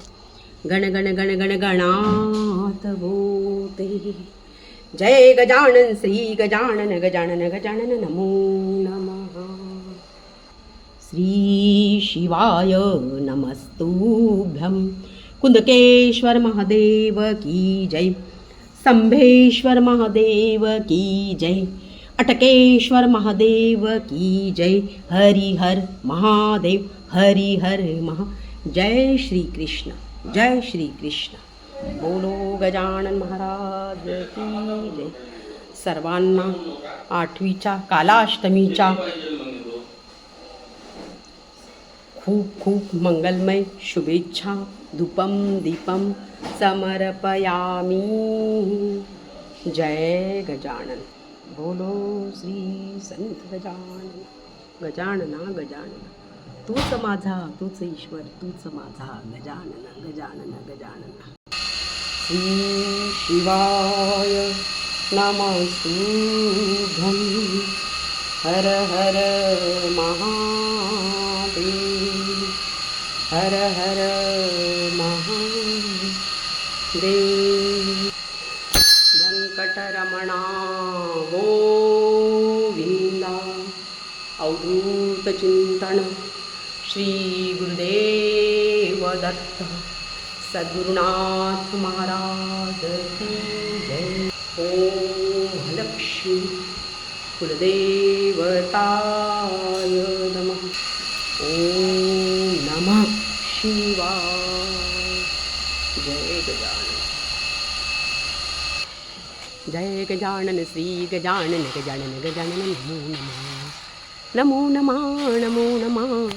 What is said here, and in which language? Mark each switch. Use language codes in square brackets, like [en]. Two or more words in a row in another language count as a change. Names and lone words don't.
[mr] गण गण गण गण गणात भूते. जय गजानन श्री गजानन गजानन गजानन [sa] नमो नमः. श्री शिवाय नमस्तुभ्यं. [hi] कुंदकेश्वर महादेव की जय. संभेश्वर महादेव की जय. अटकेश्वर महादेव की जय. हरिहर महादेव हरिहर महा. जय श्री कृष्ण जय श्री कृष्ण. बोलो गजानन महाराज की जय. [mr] सर्वांना आठवीच्या कालाष्टमीच्या खूप खूप मंगलमय शुभेच्छा. [sa] धूपम दीपम समर्पयामी. [mr] जय गजानन. [hi] बोलो श्री संत गजानन. [mr] गजानना गजानना तूच माझा तूच ईश्वर तूच माझा गजानन गजानन गजानन. [sa] श्री शिवाय नमस्तुभ्यं. [hi] हर हर महादेव हर हर महादेव. व्यंकटरमणा गोविंदा. अवधूत चिंतन श्री गुरुदेव दत्त सद्गुरुनाथ महाराज की जय. [sa] ओम लक्ष्मी कुलदेवताय नमः. ओम नमः शिवाय. [mr] जय गजानन. जय गजानन श्री गजानन गजानन गजानन [sa] नमो नमः नमो नमः नमो नमः.